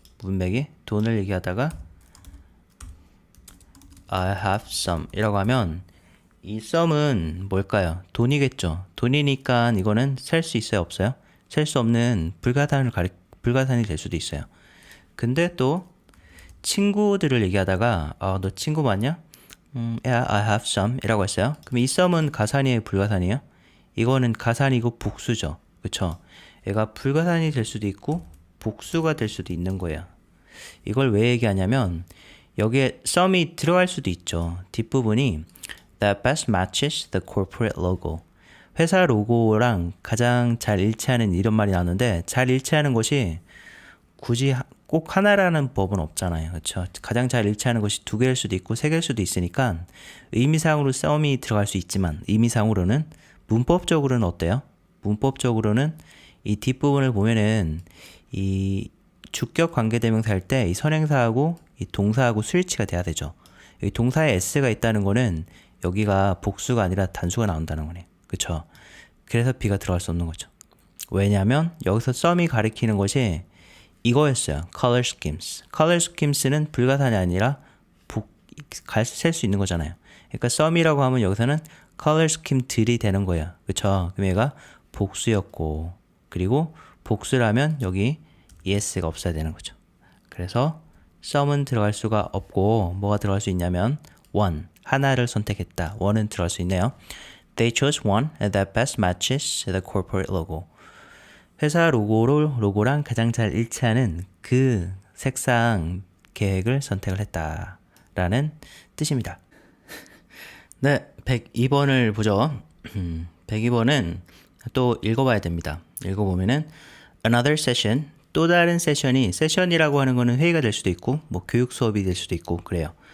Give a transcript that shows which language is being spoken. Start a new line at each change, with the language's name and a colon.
Korean: 문맥이 돈을 얘기하다가
English: I have some
Korean: 이라고 하면 이 some은 뭘까요? 돈이겠죠. 돈이니까 이거는 셀 수 있어요? 없어요? 셀 수 없는 불가산이 될 수도 있어요. 근데 또 친구들을 얘기하다가 너 친구 맞냐?
English: Yeah, I have some
Korean: 이라고 했어요. 그럼 이 some은 가산이에요? 불가산이에요? 이거는 가산이고 복수죠. 그쵸? 얘가 불가산이 될 수도 있고 복수가 될 수도 있는 거예요. 이걸 왜 얘기하냐면 여기에 some이 들어갈 수도 있죠. 뒷부분이
English: That best matches the corporate logo.
Korean: 회사 로고랑 가장 잘 일치하는 이런 말이 나오는데, 잘 일치하는 것이 굳이 꼭 하나라는 법은 없잖아요. 그렇죠? 가장 잘 일치하는 것이 두 개일 수도 있고 세 개일 수도 있으니까 의미상으로 some이 들어갈 수 있지만 의미상으로는 문법적으로는 어때요? 문법적으로는 이 뒷부분을 보면은 이 주격 관계대명사 할 때 이 선행사하고 이 동사하고 스위치가 돼야 되죠. 여기 동사에 s가 있다는 거는 여기가 복수가 아니라 단수가 나온다는 거네요. 그쵸? 그래서 B가 들어갈 수 없는 거죠. 왜냐면 여기서 썸이 가리키는 것이 이거였어요.
English: color schemes.
Korean: color schemes는 불가산이 아니라 셀 수 있는 거잖아요. 그러니까 썸이라고 하면 여기서는 color scheme들이 되는 거예요. 그쵸? 그럼 얘가 복수였고, 그리고 복수라면 여기 es가 없어야 되는 거죠. 그래서 썸은 들어갈 수가 없고 뭐가 들어갈 수 있냐면 one, 하나를 선택했다. one은 들어갈 수 있네요.
English: They chose one that best matches the corporate logo.
Korean: 회사 로고랑 가장 잘 일치하는 그 색상 계획을 선택을 했다라는 뜻입니다. 네, 102번을 보죠. 102번은 또 읽어봐야 됩니다. 읽어보면은
English: another session,
Korean: 또 다른 세션이라고 하는 거는 회의가 될 수도 있고 뭐 교육 수업이 될 수도 있고 그래요.